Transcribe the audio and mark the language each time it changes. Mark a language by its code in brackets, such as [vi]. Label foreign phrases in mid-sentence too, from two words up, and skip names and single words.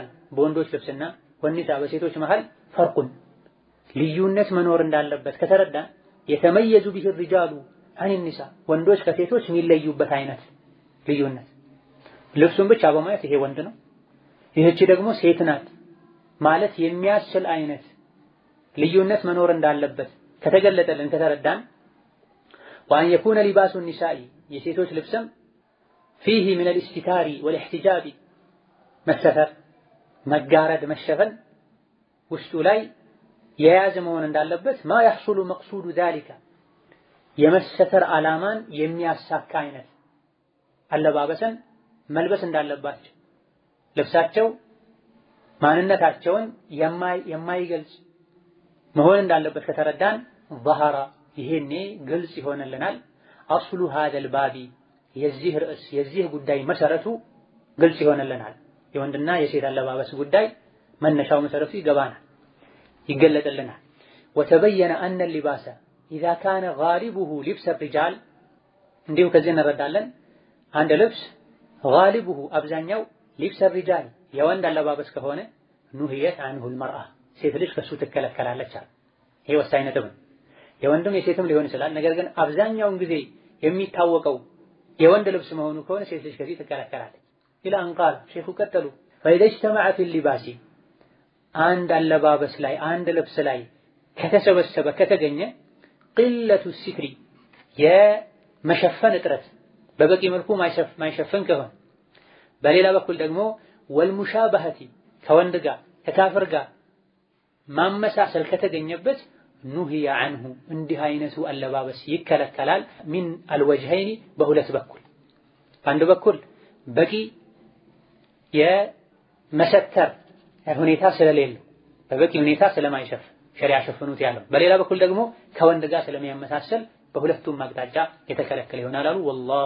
[am] በወንዶች ልብስና ወኒሳ በሴቶች መሃል ፈርቁን ልዩነት መኖር እንዳለበት ከተረዳን [ar] يتميز به الرجال عن النساء [am] ወንዶች ከሴቶች የሚለዩበት አይነት ልዩነት ልብሱን ብቻ በማየት ይሄ ወንድ ነው ይህች ደግሞ ሴት ናት ማለት የሚያስችል አይነት ልዩነት መኖር እንዳለበት ከተገለጠልን ከተረዳን [ar] وأن يكون لباس النساء [am] የሴቶች ልብስም [ar] فيه من الاستتار والاحتجاب [am] መሰተር መጋረድ መሸፈን ውስጡ ላይ የያዘ መሆን እንዳለበት [ar] ما يحصل مقصود ذلك [am] የመሰተር ዓላማን የሚያሳካ አይነት አለባበስን መልበስ እንዳለባቸው ልብሳቸው ማንነታቸውን የማይገልጽ መሆን እንዳለበት ከተረዳን ظهر ይሄኔ ግልጽ ይሆንልናል። አስሉ [ar] هذا الباب [am] የዚህ ርዕስ የዚህ ጉዳይ መሰረቱ ግልጽ ይሆንልናል። የወንድና የሴት አለባበስ ጉዳይ መነሻው መሰረቱ ይገባናል ይገለጥልናል። [ar] وتبين أن اللباس إذا كان غالبه لبس الرجال [am] እንዲሁ ከዚህ እንረዳለን አንድ ልብስ غالبه አብዛኛው [ar] لبس الرجال [am] የወንድ አለባበስ ከሆነ [ar] نهيت عنه المرأة [am] ሴት ልጅ ከሱ ትከለከላለች። ይሄ ወሳኝ ነጥብ ነው። የወንድም የሴትም ሊሆን ይችላል። ነገር ግን አብዛኛውን ጊዜ የሚታወቀው የወንድ ልብስ መሆኑ ከሆነ ሴት ልጅ ከዚህ ትከለከላለች። [ar] إلى أن قال [am] ሼኹ ቀጠሉ [ar] فإذا اجتمع في اللباس [am] አንድ አለባበስ ላይ አንድ ልብስ ላይ ከተሰበሰበ ከተገኘ [ar] قلة الستر [am] የመሸፈን እጥረት በበቂ መልኩ ማይሸፈን ከሆነ በሌላ በኩል ደግሞ والمشابهة ከወንድ ጋር ከካፍር ጋር ማመሳሰል ከተገኘበት [ar] نهي عنه [am] እንዲህ አይነቱ አለባበስ ይከለከላል። [ar] من الوجهين [am] በሁለት በኩል አንድ በኩል በቂ የመሰተር ሁኔታ ስለሌለው በበቂ ሁኔታ ስለማይሸፍን ሸሪዓ ሸፍኑት ያለው፣ በሌላ በኩል ደግሞ ከወንድ ጋር ስለሚያመሳሰል በሁለቱም አቅጣጫ የተከለከለ ይሆናል አሉ። ወላሁ